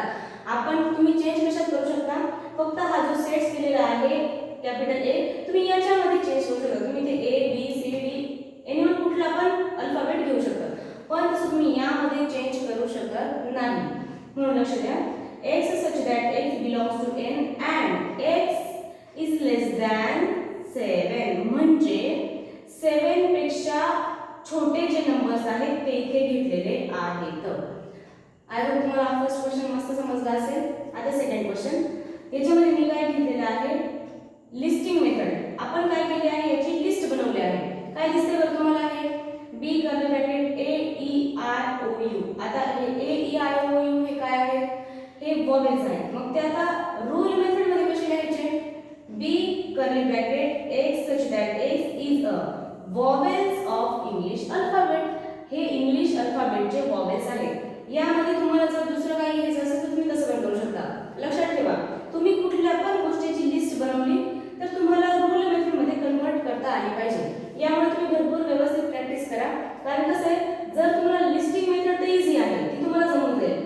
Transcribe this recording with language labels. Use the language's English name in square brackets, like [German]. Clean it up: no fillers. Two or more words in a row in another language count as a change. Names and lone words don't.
[Marathi] आपण तुम्ही चेंज कशात करू शकता, फक्त हा जो सेट्स दिलेला आहे [English] capital A [Marathi] तुम्ही याच्यामध्ये चेंज करू शकता. तुम्ही ते a b c d एनीवन कुठला पण अल्फाबेट घेऊ शकता, पण तसं तुम्ही यामध्ये चेंज करू शकत नाही. म्हणून लक्ष द्या, [English] x such that x belongs to n and x is less than 7. [Marathi] म्हणजे 7 पेक्षा छोटे जे नंबर्स आहेत ते इथे घेतलेले आहेत. [English] I hope [Marathi] तुम्हाला [English] first question [Marathi] मस्त समजला असेल. आता [English] second question, [Marathi] याच्यामध्ये मी काय घेतलेलं आहे, [English] listing method. [Marathi] आपण काय केले आहे, याची लिस्ट बनवली आहे. काय दिसते बरं तुम्हाला, आहे b [English] curly bracket [Marathi] a e i o u. आता हे a e i o u हे काय आहे, हे वॉवेल्स आहेत. मग ते आता [English] rule method [Marathi] मध्ये कसे लिहायचे, b [English] curly bracket x such that x is a vowels of English alphabet. [Marathi] हे इंग्लिश अल्फाबेटचे वॉवेल्स आहेत. यामध्ये तुम्हाला जर दुसरं काही घ्यायचं असेल तर तुम्ही तसं पण करू शकता. लक्षात ठेवा, तुम्ही कुठल्या पण गोष्टीची लिस्ट बनवली तर तुम्हाला [English] rule method [Marathi] मध्ये कन्वर्ट करता आली पाहिजे. यामुळे तुम्ही भरपूर व्यवस्थित प्रॅक्टिस करा. कारण कसं आहे, जर तुम्हाला [English] listing method [Marathi] तर इझी आहे, ती तुम्हाला जमून जाईल.